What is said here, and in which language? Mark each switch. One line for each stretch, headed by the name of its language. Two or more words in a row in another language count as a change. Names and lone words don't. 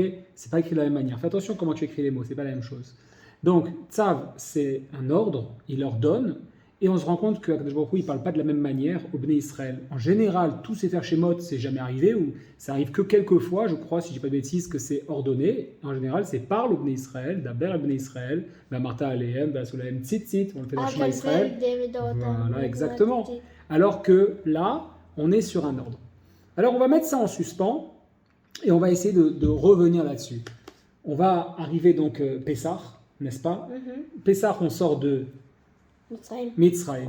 French: C'est pas écrit de la même manière. Fais attention comment tu écris les mots, c'est pas la même chose. Donc, Tzav, c'est un ordre, il ordonne, et on se rend compte que
Hebrew: הקדוש ברוך הוא,
French: il parle pas de la même manière au
Hebrew: בני ישראל.
French: En général, tout
Hebrew: ספר שמות,
French: c'est jamais arrivé, ou ça arrive que quelques fois, je crois, si je dis pas de bêtises, que c'est ordonné. En général, c'est parle au
Hebrew: בני ישראל, דבר אל בני ישראל ואמרת אליהם ועשו להם ציצית,
French: on le fait dans le
Hebrew: שמע ישראל.
French: Voilà, exactement. Alors que là, on est sur un ordre. Alors, on va mettre ça en suspens, et on va essayer de revenir là-dessus. On va arriver donc Pessah, n'est-ce pas?
Hebrew: Pessah, on sort de Mitzrayim.